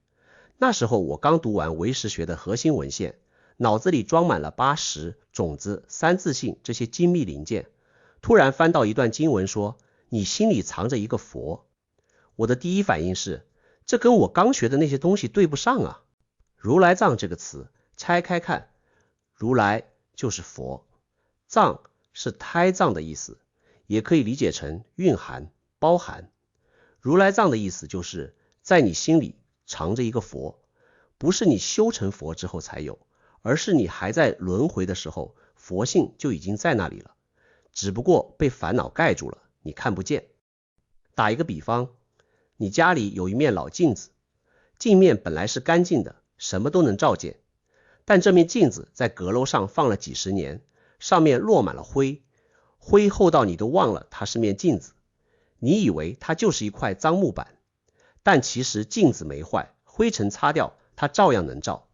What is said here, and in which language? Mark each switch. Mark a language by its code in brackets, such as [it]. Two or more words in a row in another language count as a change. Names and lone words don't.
[zh] 那時候我剛讀完唯識學的核心文獻，腦子裡裝滿了八識、種子、三自性這些精密零件，突然翻到一段經文說你心裡藏着一個佛。我的第一反應是，這跟我剛學的那些東西對不上啊。如來藏这個詞拆開看，如來就是佛，藏是胎藏的意思，也可以理解成蘊含、包含。如來藏的意思就是在你心裡藏着一個佛，不是你修成佛之後才有，而是你還在輪迴的時候，佛性就已經在那裡了，只不過被煩惱蓋住了，你看不見。打一個比方，你家裡有一面老鏡子，鏡面本來是乾淨的，什麼都能照見，但這面鏡子在閣樓上放了幾十年，上面落滿了灰，灰厚到你都忘了它是面鏡子，你以為它就是一塊髒木板，但其實鏡子沒壞，灰塵擦掉，它照樣能照。